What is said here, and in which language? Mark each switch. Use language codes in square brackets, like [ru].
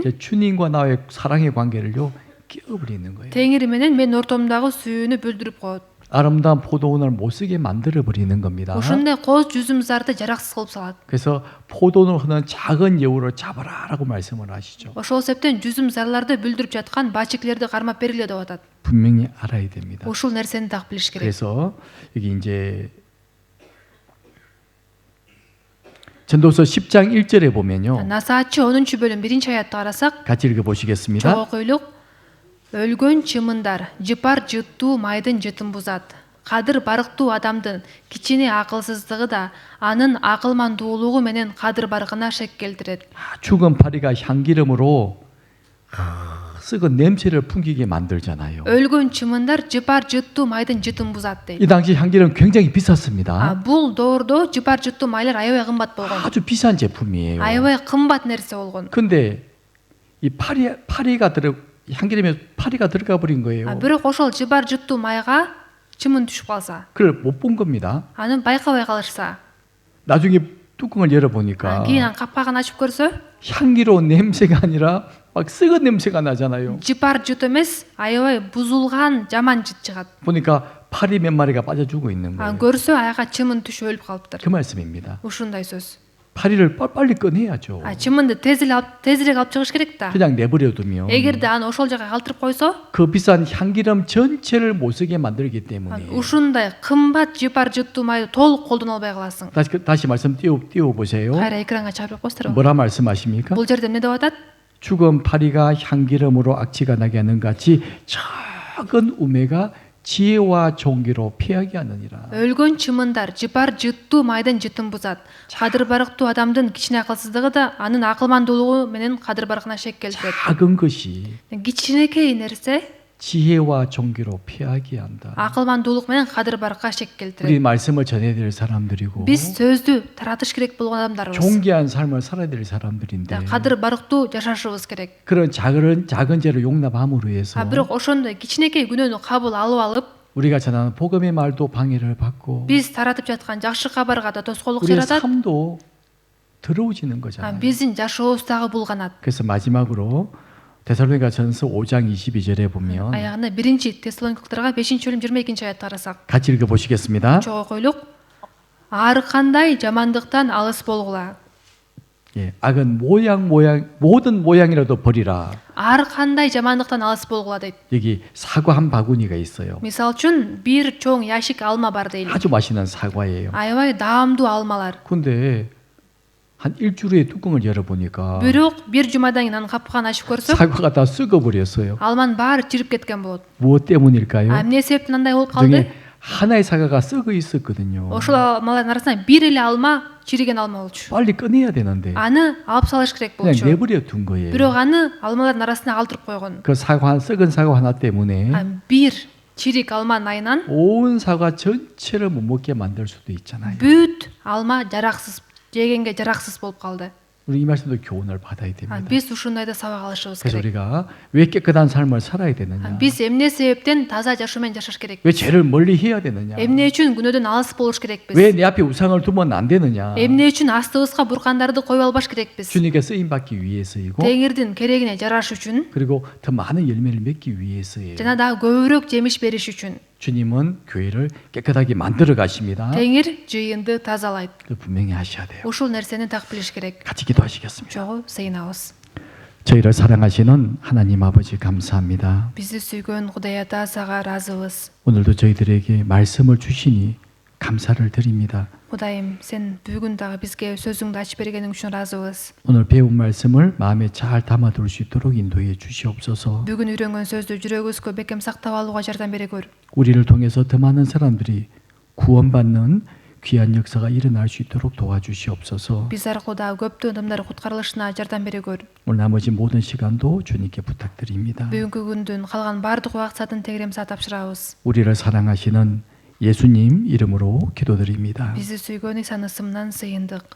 [ko] 이제 주님과 나의 사랑의 관계를요 깨어버리는 거예요. [ky] теңири менен менин ортомдогу сүйүүнү бүлдүрүп коет. [ko] 아름다운 포도원을 못 쓰게 만들어 버리는 겁니다. [ky] ошондой коз жүзүмсарды жараксыз кылып салат. [ko] 그래서 포도원을 흐는 작은 여우를 잡아라라고 말씀을 하시죠. [ky] ошол себептен жүзүмсарларды бүлдүрүп жаткан бачиклерди кармап бергиле деп атат. [ko] 분명히 알아야 됩니다. [ky] ушул нерсени так билиш керек. [ko] 그래서 여기 이제 전도서 10장 1절에 보면요. [ky] насаатчы 10 бөлүм 1 аятты карасак, [ko] 같이 읽어 보시겠습니다. [ky] чогуу окуйлук. өлгөн чымындар жыпар жыттуу майдын жытын бузат. кадыр барыктуу адамдын кичине акылсыздыгы да анын акылмандуулугу менен кадыр барыгына шек келтирет. [ko] 죽은 파리가 향기름으로 썩은 냄새를 풍기게 만들잖아요. [ky] өлгөн чымындар жыпар жыттуу майдын жытын бузат дейт. [ko] 이 당시 향기름 굉장히 비쌌습니다. [ky] бул доордо жыпар жыттуу майлар аябай кымбат болгон. [ko] 아주 비싼 제품이에요. [ky] аябай кымбат нерсе болгон. [ko] 근데 이 파리가 향기름에 파리가 들어가 버린 거예요. [ky] бирок ошол жыпар жыттуу майга чымын түшүп калса, [ko] 그걸 못 본 겁니다. [ky] аны байкабай калышса, [ko] 나중에 뚜껑을 열어 보니까 [ky] кийин капкагын ачып көрсө, [ko] 향기로운 냄새가 아니라 막 썩은 냄새가 나잖아요. [ky] жыпар жыт эмес, аябай бузулган жаман жыт чыгат. [ko] 보니까 파리 몇 마리가 빠져 죽어 있는 거예요. [ky] көрсө аяга чымын түшүп өлүп калыптыр. [ko] 그 말씀입니다. [ky] ушундай сөз. [ko] 파리를 빨리 꺼내야죠. [ky] чымынды тезирээк алып чыгыш керек да. [ko] 그냥 내버려 두면 [ky] эгерде аны ошол жакка калтырып койсо, [ko] 그 비싼 향기름 전체를 못 쓰게 만들기 때문에 [ky] ушундай кымбат жыпар жыттуу майды толук колдоно албай каласың. [ko] 다시 말씀 띄워 보세요. [ky] кайра экранга чыгарып коесуздарбы? [ko] 뭐라 말씀하십니까? [ky] бул жерде эмне деп атат? [ko] 죽은 파리가 향기름으로 악취가 나게 하는 같이 작은 우매가 지혜와 종기로 피하게 하느니라. [ky] өлгөн чымындар жыпар жыттуу майдын жытын бузат. кадыр барыктуу адамдын кичине акылсыздыгы да анын акылмандуулугу менен кадыр барыгына шек келтирет. [ko] 작은 것이 [ky] кичинекей нерсе [ko] 지혜와 종기로 피하게 한다. [ky] акылмандуулук менен кадыр барыкка шек [ko] 우리 [ky] келтирет. [ko] 말씀을 전해야 될 사람들이고 [ky] биз сөздү таратыш керек болгон адамдарбыз. [ko] 존귀한 삶을 살아야 될 사람들인데 [ky] кадыр барыктуу жашашыбыз керек. [ko] 그런 작은 죄를 용납함으로 해서 [ky] бирок ошондой кичинекей күнөөнү кабыл алып [ko] 우리가 전하는 복음의 말도 방해를 받고 [ky] биз таратып жаткан жакшы кабарга да тоскоолдук [ko] 우리의 [ky] жаратат. [ko] 삶도 더러워지는 거잖아요. [ky] биздин жашообуз дагы булганат. [ko] 그래서 마지막으로 데살로니가 전서 5장 22절에 보면 [ky] аягында 1 Тессалоникалдарга 5 бөлүм 22 аятты карасак, [ko] 같이 읽어 보시겠습니다. [ky] чогуу окуйлук. ар кандай жамандыктан алыс болгула. [ko] 예, 악은 모양 모든 모양이라도 버리라. [ky] ар кандай жамандыктан алыс болгула дейт. [ko] 여기 사과 한 바구니가 있어요. [ky] Мисал үчүн бир чоң яшик алма бар дейли. [ko] 아주 맛있는 사과예요. [ky] Аябай даамдуу алмалар. [ko] 근데 한 일주일에 뚜껑을 열어보니까 [ky] Бирок бир жумадан кийин анын капкагын ачып көрсөк, [ko] 사과가 다 썩어버렸어요. [ky] алманын баары чирип кеткен болот. [ko] 무엇 때문일까요? [ky] Эмне себептен андай болуп калды? [ko] 중에 하나의 사과가 썩어 있었거든요. [ky] Ошол алмалардын арасынан бир эле алма чириген алма болчу. [ko] 빨리 꺼내야 되는데 [ky] Аны алып салыш керек [ko] 그냥 [ky] болчу. [ko] 내버려 둔 거예요. [ky] Бирок аны алмалардын арасына калтырып койгон. [ko] 그 썩은 사과 하나 때문에 [ky] Бир чирик алманын айынан [ko] 온 사과 전체를 못 먹게 만들 수도 있잖아요. [ky] бүт алма жараксыз, жегенге жараксыз болуп калды. [ko] 우리 이 말씀도 교훈을 받아야 됩니다. [ky] Биз ушундайда сабак алышыбыз [ko] 그래서 [ky] керек. [ko] 우리가 왜 깨끗한 삶을 살아야 되느냐? [ky] Биз эмне себептен таза жашоо менен жашаш [ko] 왜 [ky] керекпиз? [ko] 죄를 멀리 해야 되느냐? [ky] Эмне үчүн күнөөдөн алыс болуш керекпиз? [ko] 왜 내 앞에 우상을 두면 안 되느냐? [ky] Эмне үчүн астыбызга буркандарды коюп албаш керекпиз? [ko] 주님께 쓰임 받기 위해서이고 [ky] Теңирдин керегине жараш үчүн [ko] 그리고 더 많은 열매를 맺기 위해서예요. [ky] жана дагы көбүрөөк жемиш бериш үчүн. [ko] 주님은 교회를 깨끗하게 만들어 가십니다. [ky] Теңир жыйынды тазалайт. [ko] 그 분명히 하셔야 돼요. [ky] Ушул нерсени так билиш керек. [ko] 같이 기도하시겠습니다. [ky] Жогу сыйынабыз. [ko] 저희를 사랑하시는 하나님 아버지 감사합니다. [ky] Бизди сүйгөн Кудай Ата сага ыраазыбыз. [ko] 오늘도 저희들에게 말씀을 주시니 감사를 드립니다. [ky] Кудайым, сен бүгүн дагы бизге сөзүңдү ачып бергениң үчүн ыраазыбыз. [ko] 오늘 배운 말씀을 마음에 잘 담아둘 수 있도록 인도해 주시옵소서. [ky] Бүгүн үйрөнгөн сөздү жүрөгүбүзгө бекем сактап алууга жардам бере көр. [ko] 우리를 통해서 더 많은 사람들이 구원받는 귀한 역사가 일어날 수 있도록 도와주시옵소서. [ky] Биз аркылуу дагы көптөгөн адамдар куткарылышына жардам бере көр. [ko] 오늘 나머지 모든 시간도 주님께 부탁드립니다. [ky] Бүгүнкү күндүн калган бардык убакытын тегеремсе тапшырабыз. [ko] 우리를 사랑하시는 예수님 이름으로 기도드립니다. [ky] Бизди сүйгөн Исанын ысымынан сыйындык.